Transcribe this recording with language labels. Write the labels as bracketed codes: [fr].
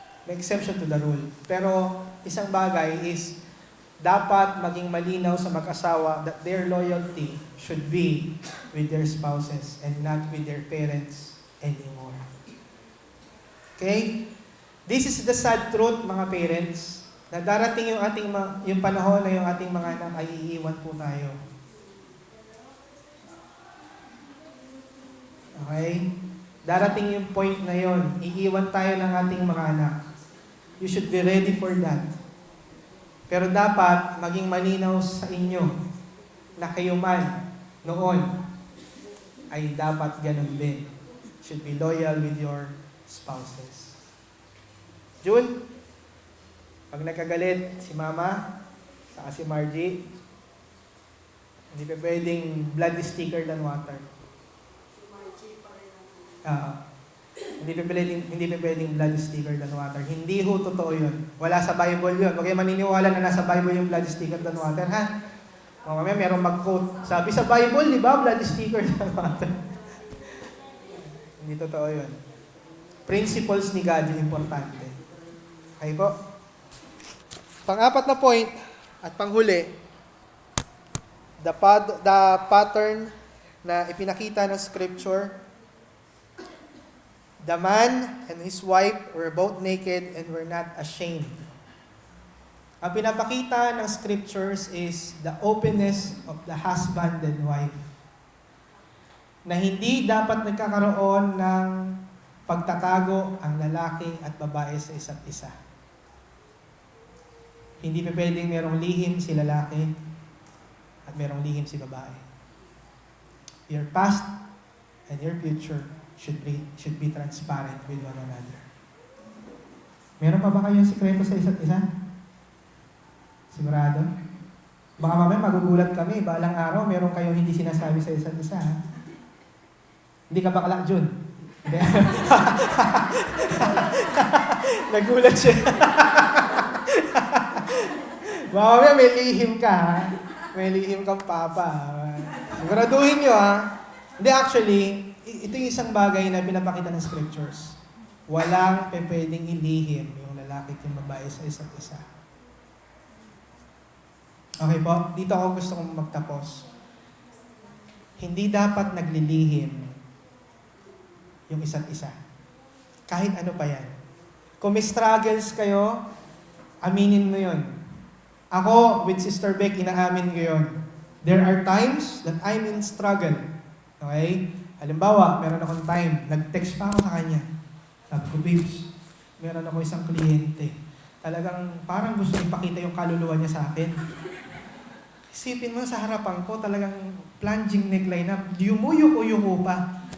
[en] May exception to the rule. [tl] Pero isang bagay is dapat maging malinaw sa mag-asawa [en] that their loyalty should be with their spouses and not with their parents anymore. Okay? This is the sad truth, [tl] mga parents, na darating yung panahon na yung ating mga anak ay iiwan po tayo. Okay? Darating yung point na yon, iiwan tayo ng ating mga anak. [en] You should be ready for that. [tl] Pero dapat maging malinaw sa inyo na kayo man noon ay dapat ganun din. [en] should be loyal with your spouses. [tl] June, pag nagkagalit si Mama, saka si Margie, hindi pa pwedeng [en] blood is thicker than water. [tl] Hindi pa pwedeng [en] blood is thicker than water. [tl] Hindi ho totoo yun. Wala sa Bible yun. Huwag kayo maniniwala na nasa Bible yung [en] blood is thicker than water, [tl] ha? Mamaya merong mag-quote. Sabi sa Bible, di ba, [en] blood is thicker than water. [tl] Hindi totoo yun. Principles ni God yung importante. Okay po? Pang-apat na point at panghuli, the pattern na ipinakita ng Scripture. [en] The man and his wife were both naked and were not ashamed. [tl] Ang pinapakita ng Scriptures [en] is the openness of the husband and wife. [tl] Na hindi dapat nagkakaroon ng pagtatago ang lalaki at babae sa isa't isa. Hindi pa pwedeng merong lihim si lalaki at merong lihim si babae. [en] Your past and your future should be transparent with one another. [tl] Meron pa ba kayong sikreto sa isa't isa? Sigurado? Baka mamaya magugulat kami, balang araw meron kayong hindi sinasabi sa isa't isa. Ha? Hindi ka bakla, Jun? Hindi. Nagulat siya. Baka mamaya may lihim ka, ha? May lihim kang papa. Siguraduhin nyo, ha? Hindi, actually, ito yung isang bagay na pinapakita ng Scriptures. Walang pwedeng ilihim yung lalaki at yung babae sa isa't isa. Okay po? Dito ako gusto kong magtapos. Hindi dapat naglilihim yung isa't isa. Kahit ano pa yan. Kung may struggles kayo, aminin mo yun. Ako, with Sister Beck, inaamin ko yun. [en] There are times that I'm in struggle. Okay? [tl] Halimbawa, meron akong time, nag-text pa ako sa kanya. Sabi ko, babes, meron ako isang kliyente. Talagang parang gusto ipakita yung kaluluwa niya sa akin. Isipin mo sa harapan ko, talagang plunging neckline na, yumuyok pa.